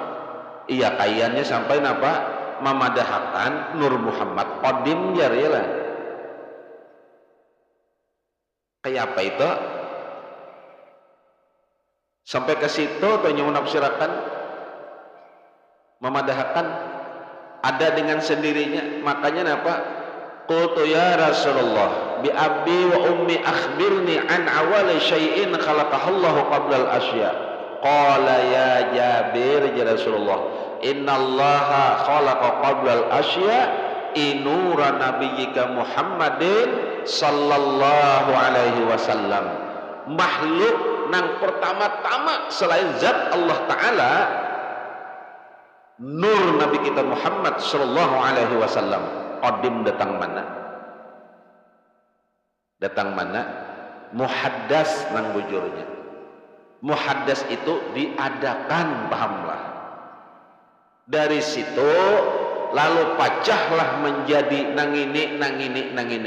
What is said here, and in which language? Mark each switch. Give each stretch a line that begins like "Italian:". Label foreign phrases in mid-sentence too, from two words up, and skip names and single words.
Banjar: Iya kayaknya sampai napa memadahkan Nur Muhammad Qadim jar ya lah. Kayak apa itu? Sampai ke situ tuh nyawa nafsirakan memadahkan ada dengan sendirinya. Makanya napa?
Arabic: قلت يا رسول الله بأبي وأمي أخبرني عن أول شيء خلقه الله قبل الأشياء. قال يا جابر يا رسول الله إن الله خلق قبل الأشياء نور نبيك محمد صلى الله عليه وسلم.
Banjar: Makhluk nang pertama-tama selain zat Allah Ta'ala nur Nabi kita Muhammad
Arabic: صلى الله عليه وسلم.
Banjar: Qadim datang mana? Datang mana? Muhaddas nang bujurnya. Muhaddas itu diadakan, pahamlah. Dari situ lalu pecahlah menjadi nang ini.